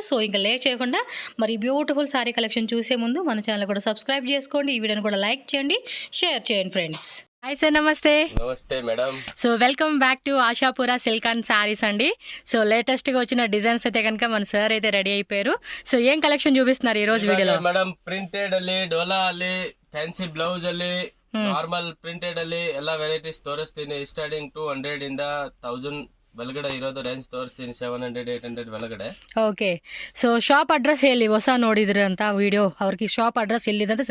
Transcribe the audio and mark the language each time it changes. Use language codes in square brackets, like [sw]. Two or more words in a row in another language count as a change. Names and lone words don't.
[te] సో ఇంకా లేట్ చేయకుండా మరి [en] beautiful saree collection [te] చూసే ముందు మన ఛానల్ కూడా సబ్స్క్రైబ్ చేసుకోండి. ఈ వీడియోని కూడా లైక్ చేయండి, షేర్ చేయండి ఫ్రెండ్స్. [en] hi sir, [te] నమస్తే. నమస్తే మేడం. [en] so welcome back to Ashapura Silk and Sarees అండి. [te] సో లేటెస్ట్ గా వచ్చిన డిజైన్స్ అయితే కనుక మన సార్ అయితే రెడీ అయిపోయారు. సో ఏం కలెక్షన్ చూపిస్తున్నారు ఈ రోజు వీడియోలో? [kn] ಮೇಡಮ್ ಪ್ರಿಂಟೆಡ್ ಅಲ್ಲಿ ಡೋಲಾ ಅಲ್ಲಿ [en] fancy blouse [kn] ಅಲ್ಲಿ [en] normal printed [kn] ಅಲ್ಲಿ ಎಲ್ಲಾ ವೆರೈಟೀಸ್ ತೋರಿಸ್ತೀನಿ. ಸ್ಟಾರ್ಟಿಂಗ್ 200 ಇಂದ 1000 ಒಳಗಡೆ ಇರೋದು ರೇಂಜ್ ತೋರಿಸ್ತೀನಿ. 700, 800 ಒಳಗಡೆ. ಓಕೆ. [en] so shop address [kn] ಹೇಳಿ, ಹೊಸ ನೋಡಿದ್ರಿ ಅಂತ ವಿಡಿಯೋ ಅವ್ರಿಗೆ [en] shop address [kn] ಎಲ್ಲಿದೆ ಅಂತ.